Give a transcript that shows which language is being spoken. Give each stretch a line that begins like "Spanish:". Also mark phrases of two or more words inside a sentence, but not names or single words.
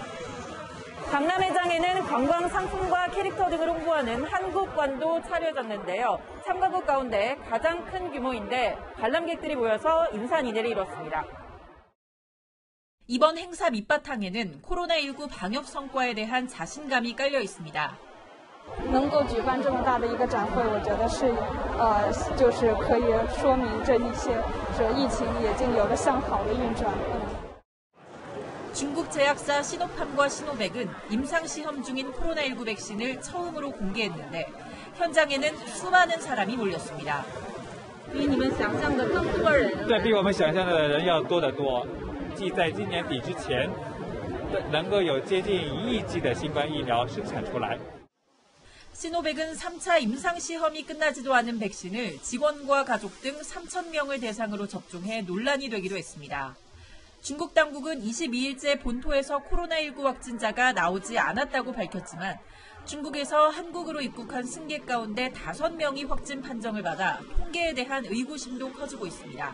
Korean: 박람회장에는 관광 상품과 캐릭터 등을 홍보하는 한국관도 차려졌는데요. 참가국 가운데 가장 큰 규모인데 관람객들이 모여서 인사인해를 이뤘습니다. 이번 행사 밑바탕에는 코로나19 방역 성과에 대한 자신감이 깔려 있습니다.
Chinese: 能够举办这么大的一个展会，我觉得是就是可以说明这一些疫情已经有了向好的运转。
Korean: 중국 제약사 시노팜과 시노백은 임상시험 중인 코로나19 백신을 처음으로 공개했는데 현장에는 수많은 사람이 몰렸습니다.
Chinese: 比你们想象的更多人。对，比我们想象的人要多得多。即在今年底之前，能够有接近1亿剂的新冠疫苗生产出来。
Korean: 시노백은 3차 임상시험이 끝나지도 않은 백신을 직원과 가족 등 3천 명을 대상으로 접종해 논란이 되기도 했습니다. 중국 당국은 22일째 본토에서 코로나19 확진자가 나오지 않았다고 밝혔지만 중국에서 한국으로 입국한 승객 가운데 5명이 확진 판정을 받아 통계에 대한 의구심도 커지고 있습니다.